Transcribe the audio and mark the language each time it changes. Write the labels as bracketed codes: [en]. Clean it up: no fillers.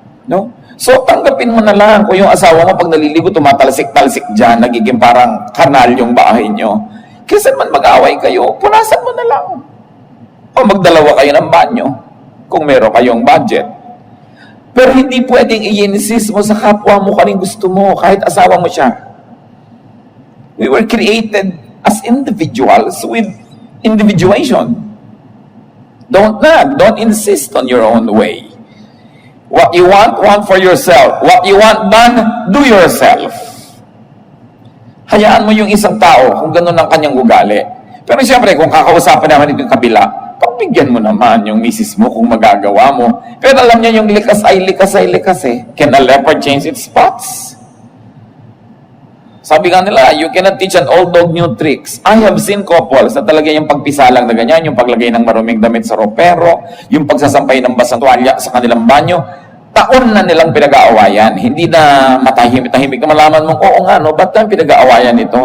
[tl] No? So, tanggapin mo na lang kung yung asawa mo pag naliligo, tumatalsik-talsik dyan, nagiging parang kanal yung bahay nyo. Kaysa man mag-away kayo, punasan mo na lang. O magdalawa kayo ng banyo kung meron kayong budget. Pero hindi pwedeng i-insist mo sa kapwa mo kaning gusto mo, kahit asawa mo siya. [en] We were created as individuals with individuation. Don't nag, don't insist on your own way. What you want for yourself. What you want done, do yourself. [tl] Hayaan mo yung isang tao kung gano'n ang kanyang ugali. Pero siyempre, kung kakausapan naman itong kabila, pagbigyan mo naman yung misis mo kung magagawa mo. Pero alam niya yung likas eh. [en] Can a leopard change its spots? [tl] Sabi nga nila, [en] you cannot teach an old dog new tricks. I have seen couples [tl] na talaga yung pagpisalang na ganyan, yung paglagay ng maruming damit sa ropero, yung pagsasampay ng basang tuwalya sa kanilang banyo, taon na nilang pinag-aawayan. Hindi na matahimik ka malaman mong, oo nga, no, ba't lang pinag-aawayan ito?